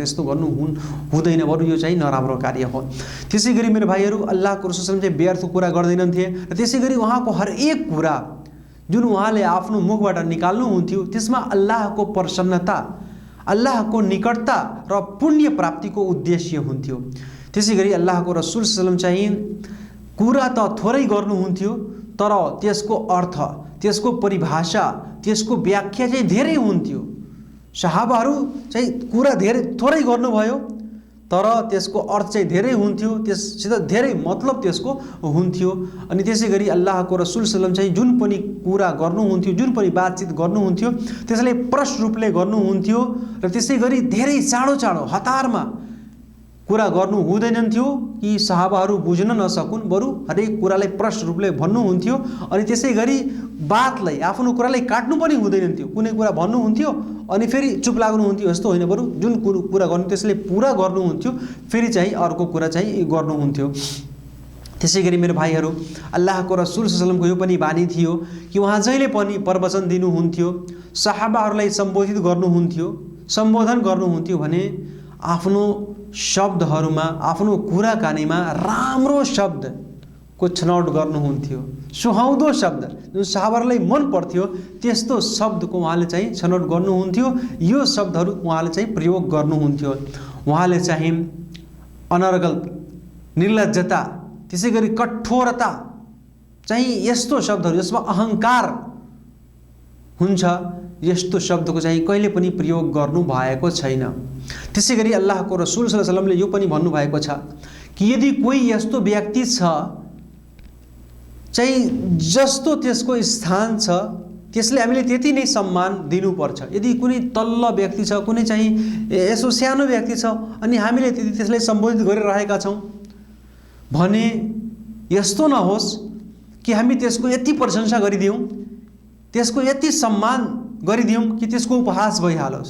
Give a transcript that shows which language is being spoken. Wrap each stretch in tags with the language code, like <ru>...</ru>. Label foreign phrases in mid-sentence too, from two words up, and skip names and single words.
<ne>यस्तो गर्नु हुँदैन, बरु यो चाहिँ नराम्रो कार्य हो। त्यसै गरी मेरो भाइहरू, अल्लाहको रसूल चाहिँ व्यर्थ कुरा गर्दैनथे र त्यसै गरी उहाँको हरेक कुरा जुन उहाँले आफ्नो मुखबाट निकाल्नुहुन्थ्यो त्यसमा अल्लाहको प्रसन्नता, अल्लाहको निकटता र पुण्य प्राप्तिको उद्देश्य हुन्थ्यो। त्यसै गरी अल्लाहको रसूल</ne> <ar>صلى الله عليه وسلم</ar> <ne>चाहिँ कुरा त थोरै गर्नुहुन्थ्यो तर त्यसको अर्थ, त्यसको परिभाषा, त्यसको व्याख्या चाहिँ धेरै हुन्थ्यो। सहाबाहरू चाहिँ कुरा थोरै गर्नुभयो तर त्यसको अर्थ चाहिँ धेरै हुन्थ्यो, त्यससित धेरै मतलब त्यसको हुन्थ्यो। अनि त्यसै गरी अल्लाहको रसूल</ne> <ar>صلى الله عليه وسلم</ar> <ne>चाहिँ जुन पनि कुरा गर्नुहुन्थ्यो, जुन पनि बातचित गर्नुहुन्थ्यो त्यसलाई प्रष्ट रूपले गर्नुहुन्थ्यो र त्यसै गरी धेरै चाँडो हतारमा कुरा गर्नु हुँदैनथ्यो कि सहाबाहरू बुझ्न नसकुन्, बरु हरेक कुरालाई प्रष्ट रूपले भन्नुहुन्थ्यो। अनि त्यसै गरी बातलाई, आफ्नो कुरालाई काट्नु पनि हुँदैनथ्यो। कुनै कुरा भन्नुहुन्थ्यो अनि फेरि चुप लाग्नुहुन्थ्यो, यस्तो होइन, बरु जुन कुरा गर्नु त्यसले पुरा गर्नुहुन्थ्यो, फेरि चाहिँ अर्को कुरा चाहिँ गर्नुहुन्थ्यो। त्यसै गरी मेरो भाइहरू, अल्लाहको रसूल</ne> <ar>صلى الله عليه وسلم</ar> <ne>यो पनि बानी थियो कि उहाँ जहिले पनि प्रवचन दिनुहुन्थ्यो, सहाबाहरूलाई सम्बोधित गर्नुहुन्थ्यो, सम्बोधन गर्नुहुन्थ्यो भने आफ्नो शब्दहरूमा, आफ्नो कुराकानीमा राम्रो शब्दको छनौट गर्नुहुन्थ्यो। सुहाउँदो शब्द जुन सहाबाहरूलाई मन पर्थ्यो त्यस्तो शब्दको उहाँले चाहिँ छनौट गर्नुहुन्थ्यो। यो शब्दहरू उहाँले चाहिँ प्रयोग गर्नुहुन्थ्यो। उहाँले चाहिँ अनर्गल, निर्लज्जता, त्यसै गरी कठोरता, चाहिँ यस्तो शब्दहरू जसमा अहङ्कार हुन्छ, यस्तो शब्दको चाहिँ कहिले पनि प्रयोग गर्नु भएको छैन। त्यसै गरी अल्लाहको रसूल</ne> <ar>صلى الله عليه وسلم</ar> <ne>यो पनि भन्नुभएको छ कि यदि कोही यस्तो व्यक्ति छ चाहिँ जस्तो त्यसको स्थान छ त्यसले हामीले त्यति नै सम्मान दिनुपर्छ। यदि कुनै तल्लो व्यक्ति छ, कुनै चाहिँ यसो सानो व्यक्ति छ अनि हामीले त्यति त्यसलाई सम्बोधित गरिरहेका छौँ भने यस्तो नहोस् कि हामी त्यसको यति प्रशंसा गरिदिउँ, त्यसको यति सम्मान गरिदिउँ कि त्यसको उपहास भइहालोस्।</ne>